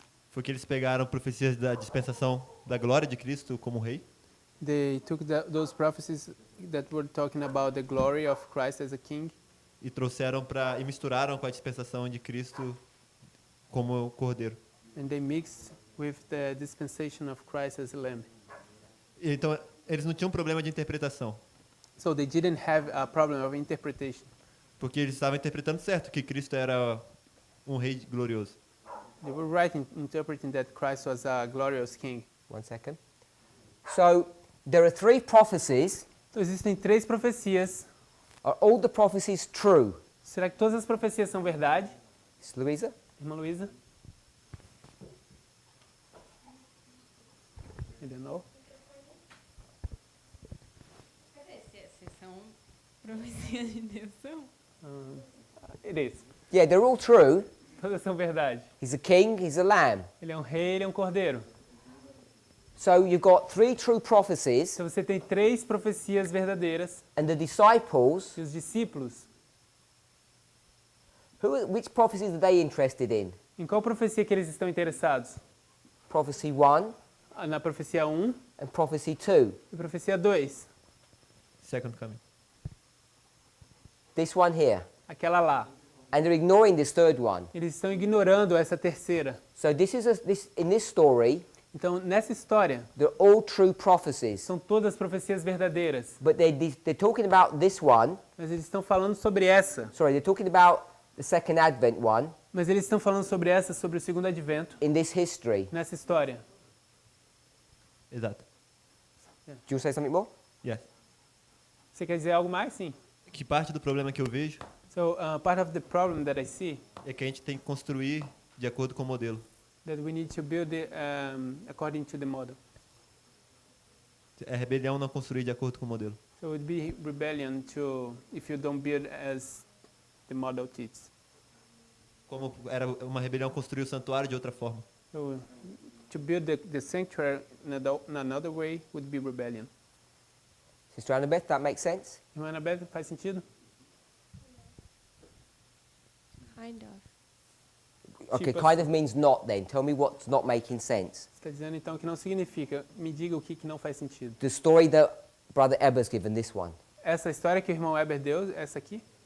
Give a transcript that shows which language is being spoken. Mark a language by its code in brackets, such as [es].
[pt] foi que eles pegaram profecias da dispensação da glória de Cristo como rei [en] they took those prophecies that were talking about the glory of Christ as a king [pt] e trouxeram e misturaram com a dispensação de Cristo como cordeiro. [en] and they mixed with the dispensation of Christ as a lamb. [pt] Então, eles não tinham problema de interpretação, [en] So they didn't have a problem of interpretation. [pt] porque eles estavam interpretando certo que Cristo era um rei glorioso. [en] They were right in interpreting that Christ was a glorious king. 1 second. So, there are 3 prophecies. [pt] Então existem 3 profecias. [en] Are all the prophecies true? [pt] Será que todas as profecias são verdade? [en] Sister Louisa? [pt] Irmã Luísa? [en] I don't know. [pt] Se são profecias de Deus, são. [en] It is. Yeah, they're all true. [pt] Todas são verdade. [en] He's a king, he's a lamb. [pt] Ele é um rei, ele é um cordeiro. [en] So you've got 3 true prophecies, [pt] Então você tem 3 profecias verdadeiras [en] and the disciples, [pt] e os discípulos, [en] which prophecies are they interested in? [pt] em qual profecia que eles estão interessados? [en] Prophecy 1 [pt] Na profecia 1 [en] and prophecy 2. [pt] e profecia 2. [en] Second coming. This one here. [pt] Aquela lá. [en] And they're ignoring this third one. [pt] Eles estão ignorando essa terceira. [en] So in this story, [pt] Então, nessa história, [en] they're all true prophecies. [pt] são todas profecias verdadeiras. [en] But they're talking about this one. [pt] Mas eles estão falando sobre essa. [en] Sorry, they're talking about the second Advent one [pt] Mas eles estão falando sobre essa, sobre o segundo advento, [en] in this history. [pt] nessa história. Exato. [en] Do you want to say something more? Yes. [pt] Você quer dizer algo mais? Sim. Que parte do problema que eu vejo [en] So, part of the problem that I see [pt] é que a gente tem que construir de acordo com o modelo. [en] that we need to build it according to the model. [pt] É rebelião não construir de acordo com o modelo. [en] So it would be rebellion to if you don't build as the model teaches. [pt] Como era uma rebelião construir o santuário de outra forma. [en] So to build the sanctuary in another way would be rebellion. Sister Annabeth, that makes sense? [pt] Irmã Anabeth, faz sentido? [en] Kind of. Okay, [pt] Tipo [en] kind of means not then. Tell me what's not making sense. [pt] Você está dizendo então que não significa. Me diga o que não faz sentido. [en] The story that Brother Eber's given, this one. [pt] Essa história que o irmão Weber deu, essa aqui,